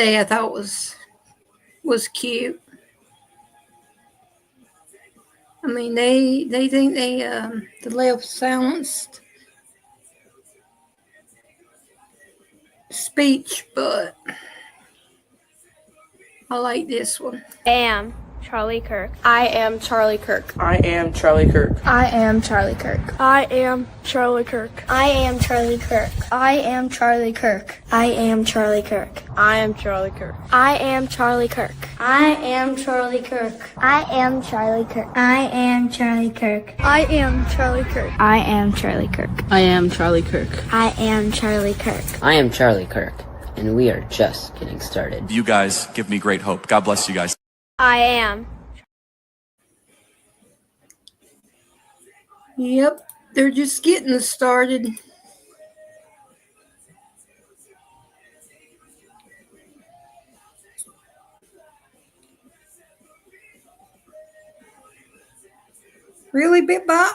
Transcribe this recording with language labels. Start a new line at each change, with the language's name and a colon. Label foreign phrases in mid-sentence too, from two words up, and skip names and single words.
English: I thought was cute. I mean, they think the left silenced speech, but I like this one. Am Charlie Kirk. I am Charlie Kirk. I am Charlie Kirk. I am Charlie Kirk. I am Charlie Kirk. I am Charlie Kirk. I am Charlie Kirk. I am Charlie Kirk. I am Charlie Kirk. I am Charlie Kirk. I am Charlie Kirk. I am Charlie Kirk. I am Charlie Kirk. I am Charlie Kirk. I am Charlie Kirk. I am Charlie Kirk. I am Charlie Kirk. I am Charlie Kirk, and we are just getting started. You guys give me great hope. God bless you guys. I am. Yep, they're just getting started. Really, Big Bot?